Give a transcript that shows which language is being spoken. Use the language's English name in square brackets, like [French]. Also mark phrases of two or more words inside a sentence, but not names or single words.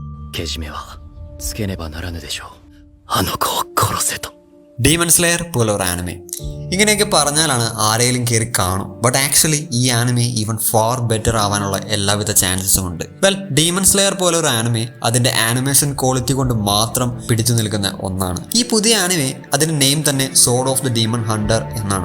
[Japanese] けじめはつけねばならぬでしょう。あの子を殺せと。 [Malayalam] ഡീമൺ സ്ലെയർ പോലെ ഒരു ആനിമെ ഇങ്ങനെയൊക്കെ പറഞ്ഞാലാണ് ആരെങ്കിലും കയറി കാണും. [English] but actually [Malayalam] ഈ ആനിമെ [English] even far better [Malayalam] ആവാനുള്ള എല്ലാവിധ ചാൻസസും ഉണ്ട്. വെൽ, ഡീമൺ സ്ലെയർ പോലെ ഒരു ആനിമെ അതിന്റെ [English] animation quality [Malayalam] കൊണ്ട് മാത്രം പിടിച്ചു നിൽക്കുന്ന ഒന്നാണ്. ഈ പുതിയ ആനിമെ അതിന്റെ നെയിം തന്നെ സോർഡ് ഓഫ് ദി ഡീമൺ ഹണ്ടർ എന്നാണ്.